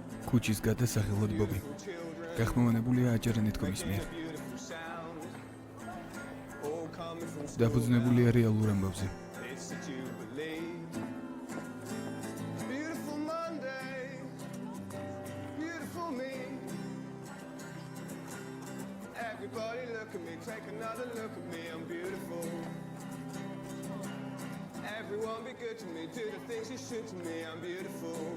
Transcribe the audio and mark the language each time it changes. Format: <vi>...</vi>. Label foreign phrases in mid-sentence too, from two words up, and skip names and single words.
<ka>ქუჩის გადასახელოდ ბობი. გახმოვანებულია აჯარანეთკომის მიერ. დაფუძნებულია რეალურ ამბავზე.</ka> <en>Everybody look at me, take another look at me, I'm beautiful. Everyone be good to me, do the things you should to me, I'm beautiful.</en>